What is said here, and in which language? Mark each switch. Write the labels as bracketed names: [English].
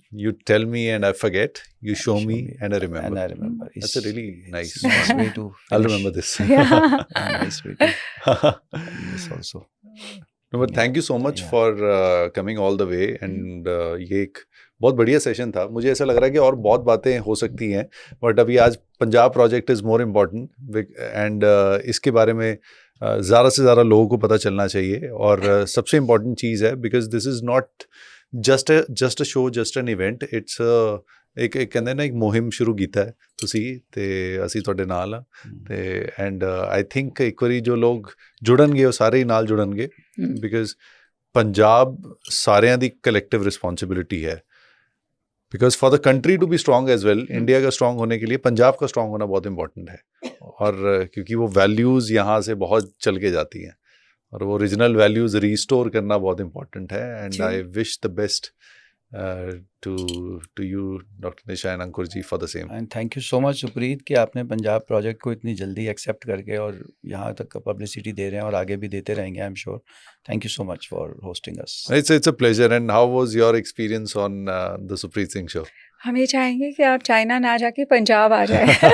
[English] You tell me and I forget, you show me and I remember. And I remember. That's a really nice. nice way to I'll finish. remember this. Yeah. Nice way to this also. No, but thank you so much Yeah. for coming all the way and [Hindi] ये एक बहुत बढ़िया session था. मुझे ऐसा लग रहा है कि और बहुत बातें हो सकती हैं, बट अभी आज Punjab project [English] is more important [Hindi] and इसके बारे में ज़्यादा से ज़्यादा लोगों को पता चलना चाहिए. और सबसे इम्पॉर्टेंट चीज़ है [English] Because this is not just a show, just an event. [Punjabi] It's एक ਕਹਿੰਦੇ ਨਾ ਇੱਕ ਮੁਹਿੰਮ ਸ਼ੁਰੂ ਕੀਤਾ ਹੈ ਤੁਸੀਂ ਤੇ ਅਸੀਂ ਤੁਹਾਡੇ ਨਾਲ ਆ ਤੇ [English] and I think [Punjabi] ਇੱਕ ਵਾਰੀ ਜੋ ਲੋਕ ਜੁੜਨਗੇ ਉਹ ਸਾਰੇ ਹੀ ਨਾਲ ਜੁੜਨਗੇ ਬਿਕੋਜ਼ ਪੰਜਾਬ ਸਾਰਿਆਂ ਦੀ ਕਲੈਕਟਿਵ ਰਿਸਪॉन्सिबिलिटी है. [English] because for the country to be strong as well, [Hindi] India का स्ट्रॉन्ग होने के लिए पंजाब का स्ट्रॉन्ग होना बहुत इंपॉर्टेंट है. और क्योंकि वो वैल्यूज़ यहाँ से बहुत चल के जाती हैं और वो ओरिजिनल वैल्यूज़ रिस्टोर करना बहुत इंपॉर्टेंट है. [English] And I wish the best to you, Dr. Nisha and Ankur ji, for the same. [Hindi] And thank you so much Supreet कि आपने पंजाब प्रोजेक्ट को इतनी जल्दी एक्सेप्ट करके और यहाँ तक पब्लिसिटी दे रहे हैं और आगे भी देते रहेंगे, [English] I am sure. Thank you so much for hosting us. It's a pleasure. And how was your experience on the Supreet Singh show? [Hindi] हम ये चाहेंगे कि आप चाइना ना जाके पंजाब आ जाए.